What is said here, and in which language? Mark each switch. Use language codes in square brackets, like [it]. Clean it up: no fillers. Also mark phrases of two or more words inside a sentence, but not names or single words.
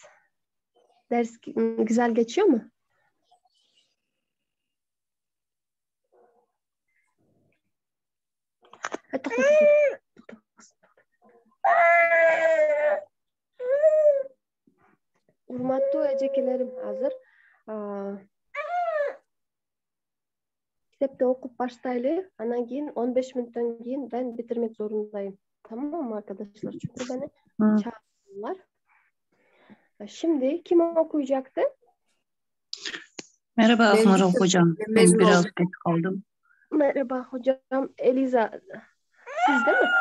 [tr] Ders güzel geçiyor mu? [ky] Урматтуу эжекелерим, азыр китепти окуп баштайлы. Анан кийин 15 мүнөттөн кийин [tr] ben bitirmek zorundayım. Tamam mı arkadaşlar? Çünkü beni çağırdılar. Şimdi kim okuyacaktı? Merhaba Akmarov hocam. Ben biraz geç kaldım. Merhaba hocam. Eliza. Siz değil mi?